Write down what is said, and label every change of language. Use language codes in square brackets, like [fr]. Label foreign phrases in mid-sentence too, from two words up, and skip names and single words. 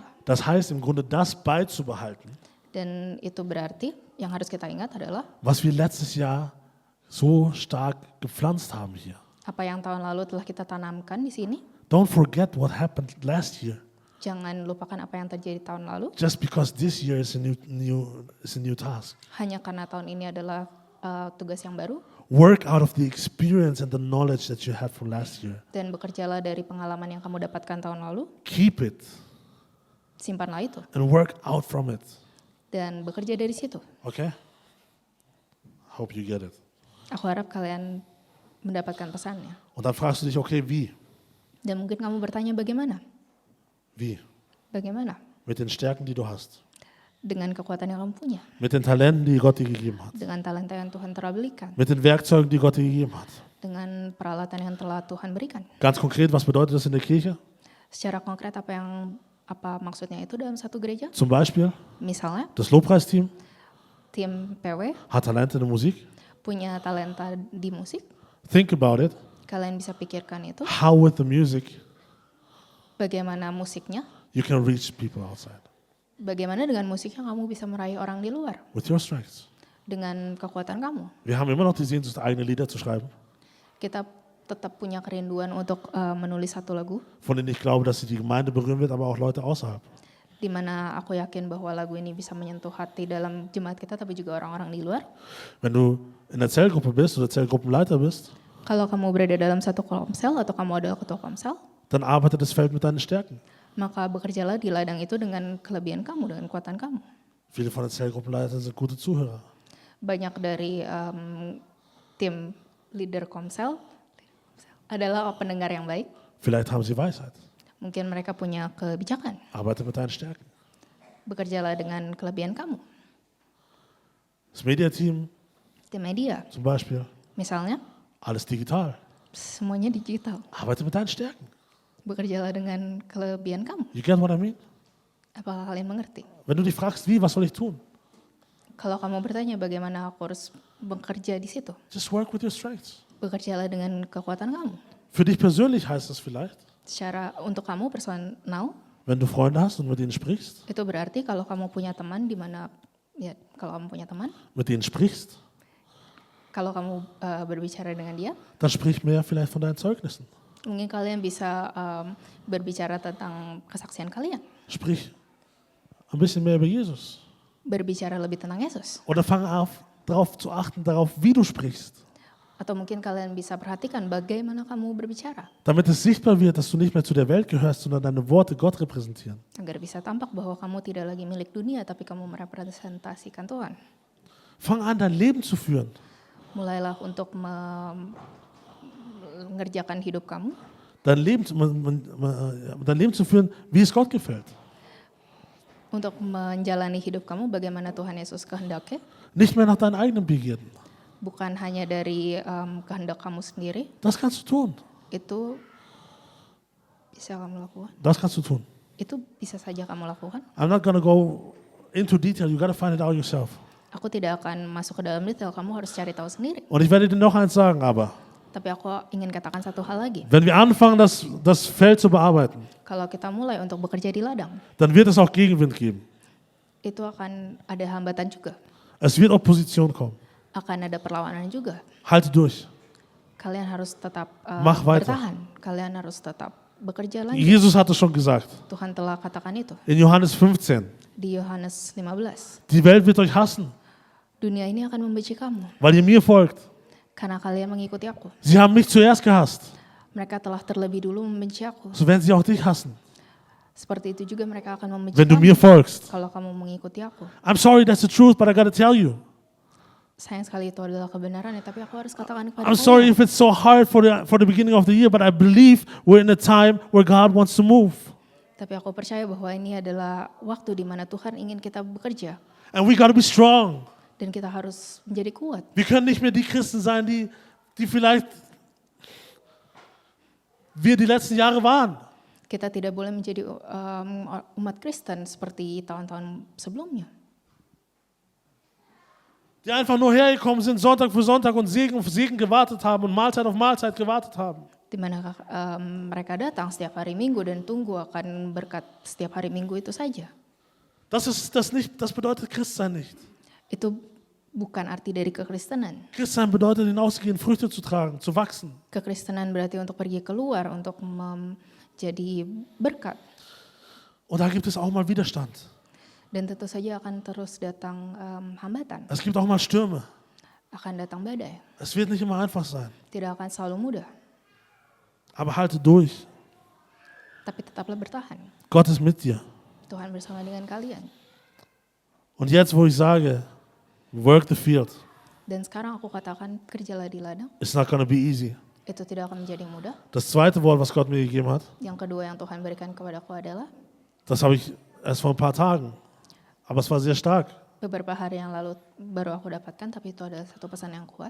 [de] Das heißt im Grunde, das beizubehalten, [id] Dan itu berarti yang harus kita ingat adalah [de] was wir letztes Jahr so stark gepflanzt haben hier. [id] apa yang tahun lalu telah kita tanamkan di sini. [en] Don't forget what happened last year. [id] Jangan lupakan apa yang terjadi tahun lalu. [en] Just because this year is a new task. [id] Hanya karena tahun ini adalah tugas yang baru, [en] Work out of the experience and the knowledge that you had from last year. [id] dan bekerjalah dari pengalaman yang kamu dapatkan tahun lalu. [en] Keep it [id] Simpanlah itu [en] and work out from it. [id] dan bekerja dari situ. [en] Okay? Hope you get it. [id] Aku harap kalian mendapatkan pesannya. [de] Und dann fragst du dich, okay, wie? [id] Dan mungkin kamu bertanya bagaimana? [de] Wie? [id] Bagaimana? [de] Mit den Stärken, die du hast. [id] Dengan kekuatan yang kamu punya. [de] Mit den Talenten, die Gott dir gegeben hat. [id] Dengan talenta yang Tuhan telah berikan. [de] Mit den Werkzeugen, die Gott dir gegeben hat. [id] Dengan peralatan yang telah Tuhan berikan. [de] Ganz konkret, was bedeutet das in der Kirche? [id] Secara konkret apa maksudnya itu dalam satu gereja? [de] Zum Beispiel, [id] Misalnya, [de] das Lobpreisteam [id] tim PW [de] hat Talente in der Musik. [id] punya talenta di musik. [en] Think about it. [id] Kalian bisa pikirkan itu. [en] How with the music [id] Bagaimana musiknya? [en] you can reach people outside. [id] Bagaimana dengan musiknya kamu bisa meraih orang di luar? [en] With your strengths. [id] Dengan kekuatan kamu. [de] Wir haben immer noch die Sehnsucht, eigene Lieder zu schreiben, [id] Kita tetap punya kerinduan untuk menulis satu lagu. [de] von denen ich glaube, dass sie die Gemeinde berühren wird, aber auch Leute außerhalb. [id] Di mana aku yakin bahwa lagu ini bisa menyentuh hati dalam jemaat kita, tapi juga orang-orang di luar. [de] Wenn du in der Zellgruppe bist oder Zellgruppenleiter bist, [id] Kalau kamu berada dalam satu komsel atau kamu adalah ketua komsel, [de] dann arbeitet das Feld mit deinen Stärken. [id] maka bekerjalah di ladang itu dengan kelebihan kamu, dengan kekuatan kamu. [de] Viele von den Zellgruppenleitern sind gute Zuhörer. [id] Banyak dari tim leader komsel adalah pendengar yang baik. [de] Vielleicht haben sie Weisheit. [id] Mungkin mereka punya kebijakan. [de] Arbeite mit deinen Stärken. [id] Bekerjalah dengan kelebihan kamu. [de] Das Mediateam [id] Tim media, [de] zum Beispiel, [id] misalnya, [de] alles digital. [id] semuanya digital. [de] Arbeite mit deinen Stärken. [id] Bekerjalah dengan kelebihan kamu. [en] You get what I mean? [id] Apakah kalian mengerti? [de] Wenn du dich fragst, wie, was soll ich tun? [id] Kalau kamu bertanya bagaimana aku harus bekerja di situ, [en] Just work with your strengths. [id] bekerjalah dengan kekuatan kamu. [de] Für dich persönlich heißt das vielleicht, [id] Secara untuk kamu personal, [de] wenn du Freunde hast und mit ihnen sprichst, [id] itu berarti kalau kamu punya teman di mana, ya kalau kamu punya teman, [de] mit denen sprichst, [id] kalau kamu berbicara dengan dia, [de] dann sprich mehr vielleicht von deinen Zeugnissen. [id] mungkin kalian bisa berbicara tentang kesaksian kalian, [de] Sprich ein bisschen mehr über Jesus. [id] berbicara lebih tentang Yesus, [de] Oder fang auf, darauf zu achten, darauf, wie du sprichst. [id] Atau mungkin kalian bisa perhatikan bagaimana kamu berbicara. [de] Damit es sichtbar wird, dass du nicht mehr zu der Welt gehörst, sondern deine Worte Gott repräsentieren. [id] Agar bisa tampak bahwa kamu tidak lagi milik dunia, tapi kamu merepresentasikan Tuhan. [de] Fang an, dein Leben zu führen. [id] Mulailah untuk mengerjakan hidup kamu. [de] Dein Leben zu führen, wie es Gott gefällt. [id] Untuk menjalani hidup kamu bagaimana Tuhan Yesus kehendaki. [de] Nicht mehr nach deinen eigenen Begierden. [id] Bukan hanya dari kehendak kamu sendiri. [de] Das kannst du tun. [id] Itu bisa kamu lakukan. [de] Das kannst du tun. [id] Itu bisa saja kamu lakukan. [en] I'm not gonna go into detail. You gotta find it out yourself. [id] Aku tidak akan masuk ke dalam detail, kamu harus cari tahu sendiri. [de] Und ich werde dir noch eins sagen, aber [id] Tapi aku ingin katakan satu hal lagi. [de] wenn wir anfangen, das Feld zu bearbeiten, [id] Kalau kita mulai untuk bekerja di ladang, [de] dann wird es auch Gegenwind geben. [id] itu akan ada hambatan juga. [de] Es wird Opposition kommen. [id] Akan ada perlawanan juga. [de] Halte durch. [id] Kalian harus tetap [de] Mach weiter. [id] bertahan. Kalian harus tetap bekerja lanjut. [de] Jesus hat es schon gesagt. [id] Tuhan telah katakan itu [de] In Johannes 15. [id] di Yohanes 15. [de] Die Welt wird euch hassen, [id] Dunia ini akan membenci kamu [de] weil ihr mir folgt. [id] karena kalian mengikuti aku. [de] Sie haben mich zuerst gehasst. [id] Mereka telah terlebih dulu membenci aku. [de] So werden sie auch dich hassen, [id] Seperti itu juga mereka akan membenci [de] wenn du [id] kamu [de] mir folgst. [id] kalau kamu mengikuti aku. [en] I'm sorry, that's the truth, but I gotta tell you. [id] Sayang sekali itu adalah kebenaran ya, tapi aku harus katakan kepada [en] I'm sorry [id] kalian. [en] if it's so hard for the beginning of the year, but I believe we're in a time where God wants to move. [id] Tapi aku percaya bahwa ini adalah waktu di mana Tuhan ingin kita bekerja. [en] And we gotta be strong. [id] Dan kita harus menjadi kuat. [de] Wir können nicht mehr die Christen sein, die vielleicht wir die letzten Jahre waren. [id] Kita tidak boleh menjadi umat Kristen seperti tahun-tahun sebelumnya. [de] Die einfach nur hergekommen sind, Sonntag für Sonntag und Segen auf Segen gewartet haben und Mahlzeit auf Mahlzeit gewartet haben. [id] Di mana mereka datang setiap hari Minggu dan tunggu akan berkat setiap hari Minggu itu saja. [de] Das bedeutet Christsein nicht. [id] Itu bukan arti dari kekristenan. [de] Christsein bedeutet hinauszugehen, Früchte zu tragen, zu wachsen. [id] Kekristenan berarti untuk pergi keluar, untuk menjadi berkat. [de] Und da gibt es auch mal Widerstand. [id] Dan tentu saja akan terus datang hambatan. [de] Es gibt auch mal Stürme. [id] Akan datang badai. [de] Es wird nicht immer einfach sein. [id] Tidak akan selalu mudah. [de] Aber halte durch. [id] Tapi tetaplah bertahan. [de] Gott ist mit dir. [id] Tuhan bersama dengan kalian. [de] Und jetzt, wo ich sage, [en] work the field, [id] Dan sekarang aku katakan kerjalah di ladang. [en] it's not going to be easy. [id] Itu tidak akan menjadi mudah. [de] Das zweite Wort, was Gott mir gegeben hat, [id] Yang kedua yang Tuhan berikan kepadaku adalah [de] das habe ich erst vor ein paar Tagen. Aber es war sehr stark. [id] beberapa hari yang lalu baru aku dapatkan, tapi itu adalah satu pesan yang kuat.